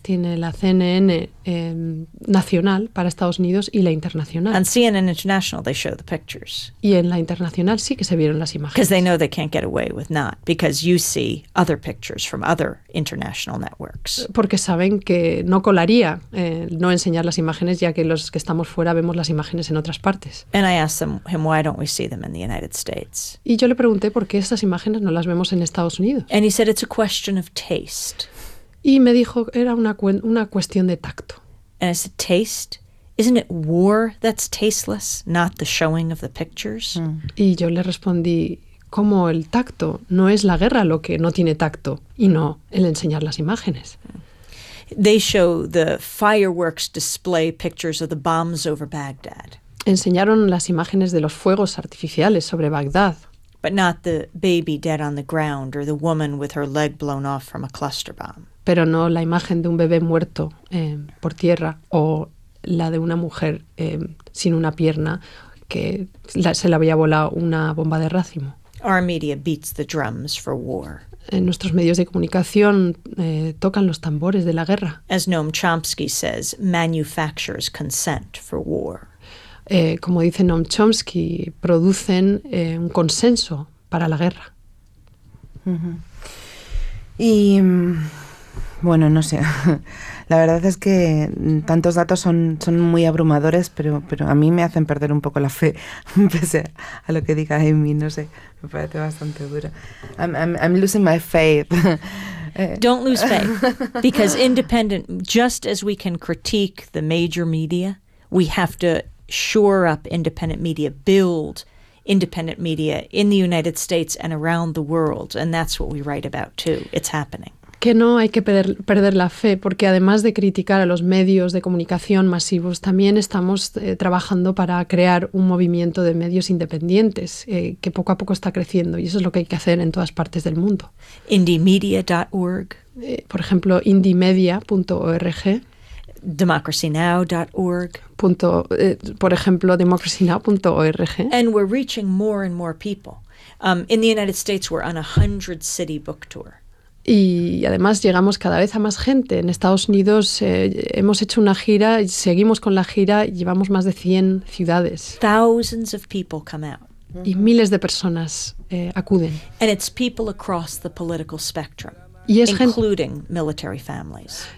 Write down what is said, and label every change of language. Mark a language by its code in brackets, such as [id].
[es] Tiene la CNN nacional para Estados Unidos y la internacional. [en] And CNN International, they show the pictures. [es] Y en la internacional sí que se vieron las imágenes. [en] Because they know they can't get away with not, because you see other pictures from other international networks. [es] Porque saben que no colaría no enseñar las imágenes, ya que los que estamos fuera vemos las imágenes en otras partes. [en] And I asked him, why don't we see them in the United States? [es] Y yo le pregunté por qué esas imágenes no las vemos en Estados Unidos. [en] And he said it's a question of taste. [es] Y me dijo era una cuestión de tacto. [en] And it's a taste. Isn't it war that's tasteless, not the showing of the pictures? Mm. [es] Y yo le respondí, ¿cómo el tacto? No es la guerra lo que no tiene tacto, y no el enseñar las imágenes. [en] They show the fireworks display pictures of the bombs over Baghdad. [es] Enseñaron las imágenes de los fuegos artificiales sobre Bagdad. [en] But not the baby dead on the ground or the woman with her leg blown off from a cluster bomb. [es] Pero no la imagen de un bebé muerto por tierra o la de una mujer sin una pierna que se le había volado una bomba de racimo. [en] Our media beats the drums for war. [es] Nuestros medios de comunicación tocan los tambores de la guerra. [en] As Noam Chomsky says, manufactures consent for war. [es] Como dice Noam Chomsky, producen un consenso para la guerra. Uh-huh. Y, bueno, no sé. La verdad es que tantos datos son muy abrumadores, pero a mí me hacen perder un poco la fe, pese a lo que diga Amy, no sé. Me parece bastante duro. [en] I'm losing my faith. Don't lose faith, because independent, just as we can critique the major media, we have to shore up independent media, build independent media in the United States and around the world, and that's what we write about too. It's happening. [es] Que no hay que perder la fe, porque además de criticar a los medios de comunicación masivos, también estamos trabajando para crear un movimiento de medios independientes que poco a poco está creciendo, y eso es lo que hay que hacer en todas partes del mundo. [en] Indiemedia.org, [es] por ejemplo, indiemedia.org. [en] democracynow.org. [es] Por ejemplo, democracynow.org. [en] And we're reaching more and more people. In the United States, we're on a 100-city book tour. [es] Y además llegamos cada vez a más gente. En Estados Unidos hemos hecho una gira, seguimos con la gira, llevamos más de 100 ciudades. [en] Thousands of people come out. [es] Y miles de personas acuden. [en] And it's people across the political spectrum. Including military families.